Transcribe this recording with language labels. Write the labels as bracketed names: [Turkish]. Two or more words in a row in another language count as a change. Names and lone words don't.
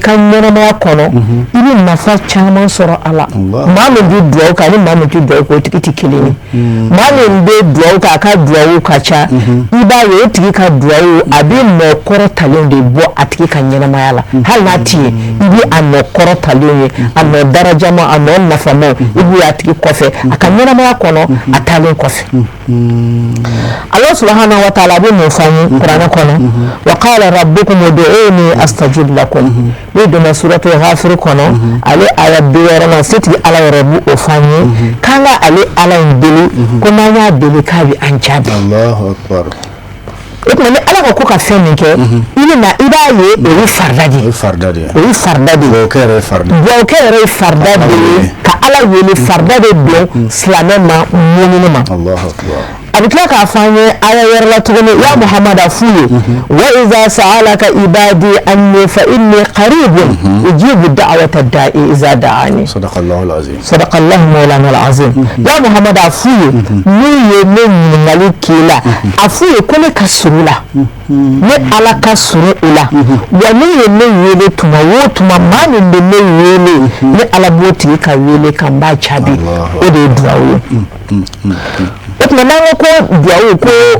[Bambara] ka ɲɛnamaya kɔnɔ i bɛ nafa caman sɔrɔ a la maa min bɛ duwawu kan ni maa min tɛ duwawu kɛ o tigi tɛ kelen ye maa min bɛ duwawu kɛ a ka duwawu ka ca i b'a ye o tigi ka duwawu a bɛ nɔ kɔrɔ talen de bɔ a tigi ka ɲɛnamaya la hali n'a ti ye i bɛ a nɔ kɔrɔ talen ye a nɔ darajama a nɔ nafama i b'o y'a tigi kɔfɛ a ka ɲɛnamaya kɔnɔ a taalen kɔfɛ [Arabic] الله سبحانه وتعالى [Bambara] bɛ mun fɔ an ye kuranɛ kɔnɔ [Arabic] وقال ربكم ادعوني أستجب لكم [Bambara] ne donna [Arabic] سورة غافر [Bambara] kɔnɔ ale aya 60 setigi ala yɛrɛ b'o fɔ an ye k'an ka ale ala in deli ko n'an y'a deli k'a bɛ an jaabi [Arabic] الله أكبر [Bambara] o tuma ni ala ko ka fɛn min kɛ i bɛ na i b'a ye o ye farida de ye o ye farida de ye duwawukɛ yɛrɛ ye farida duwawukɛ yɛrɛ ye farida de ye ka ala wele farida de don silamɛ ma mumini ma [Arabic] الله أكبر [Bambara] a bɛ tila k'a fɔ an ye aya wɛrɛ la tuguni ya muhamad a f'u ye [Arabic] وإذا سألك عبادي عني فإني قريب أجيب دعوة الداع إذا دعان صدق الله العظيم صدق الله مولانا العظيم [Bambara] ya muhamad a f'u ye min ye ne ɲininkali k'i la a f'u ye ko ne ka surun la ne ala ka surun u la wa ne ye ne wele tuma o tuma maa min bɛ ne wele ne ala b'o tigi ka wele ka n b'a jaabi o de ye duwawu ye o tuma n'an ko duwawu ko